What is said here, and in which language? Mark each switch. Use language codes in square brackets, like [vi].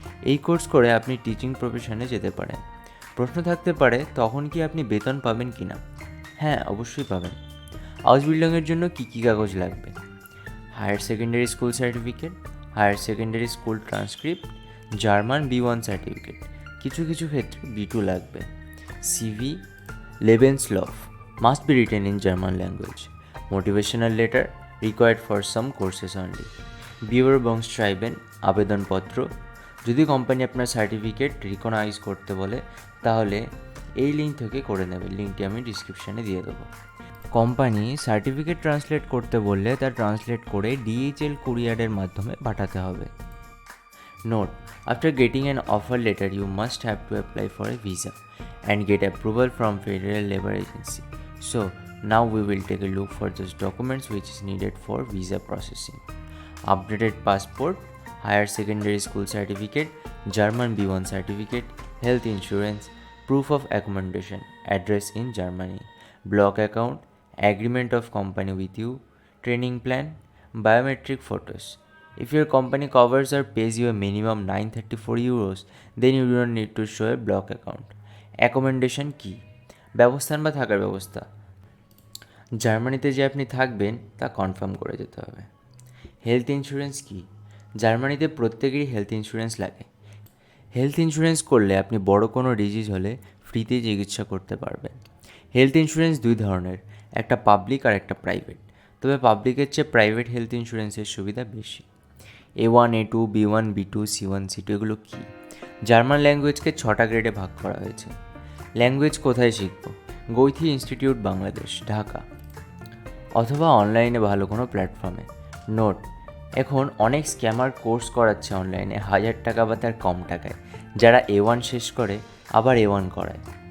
[bn] এই কোর্স করে আপনি টিচিং প্রফেশনে যেতে পারেন। প্রশ্ন থাকতে পারে, তখন কি আপনি বেতন পাবেন কি না? হ্যাঁ, অবশ্যই পাবেন। আউসবিল্ডংয়ের জন্য কী কী কাগজ লাগবে? Higher secondary school certificate, higher secondary school transcript, German B1 certificate, কিছু কিছু ক্ষেত্রে B2 লাগবে। [en] CV, Lebenslauf must be written in German language. Motivational letter required for some courses only. [bn] Bewerbungsschreiben আবেদনপত্র, যদি কোম্পানি আপনার সার্টিফিকেট রিকগনাইজ করতে বলে তাহলে এই লিঙ্ক থেকে করে নেবে, লিঙ্কটি আমি ডিসক্রিপশানে দিয়ে দেবো। কোম্পানি সার্টিফিকেট ট্রান্সলেট করতে বললে তা ট্রান্সলেট করে DHL কুরিয়ারের মাধ্যমে পাঠাতে হবে। [en] Note: after getting an offer letter, you must have to apply for a visa and get approval from Federal Labor Agency. So, now we will take a look for those documents which is needed for visa processing. Updated passport, higher secondary school certificate, German B1 certificate, health insurance, proof of accommodation, address in Germany, block account, agreement of company with you, training plan, biometric photos. If your company covers or pays you a minimum 934 euros, then you do not need to show a block account. [bn] Accommodation কি? ব্যবস্থান বা থাকার ব্যবস্থা। জার্মানিতে যে আপনি থাকবেন তা confirm করে যেতে হবে। হেলথ ইন্স্যুরেন্স কি? জার্মানিতে প্রত্যেকেরই হেলথ ইন্স্যুরেন্স লাগে। হেলথ ইন্স্যুরেন্স করলে আপনি বড় কোনো ডিজিজ হলে ফ্রিতে চিকিৎসা করতে পারবেন। হেলথ ইন্স্যুরেন্স দুই ধরনের, একটা পাবলিক আর একটা প্রাইভেট। তবে পাবলিকের চেয়ে প্রাইভেট হেলথ ইন্স্যুরেন্সের সুবিধা বেশি। A1, A2, B1, B2, C1, C2 এগুলো কী? জার্মান ল্যাঙ্গুয়েজকে 6টা গ্রেডে ভাগ করা হয়েছে। ল্যাঙ্গুয়েজ কোথায় শিখব? গৈথি ইনস্টিটিউট বাংলাদেশ, ঢাকা, অথবা অনলাইনে ভালো কোনো প্ল্যাটফর্মে। নোট: এখন অনেক স্ক্যামার কোর্স করাচ্ছে অনলাইনে 1000 টাকা বা তার কম টাকায়, যারা A1 শেষ করে আবার A1 করায়।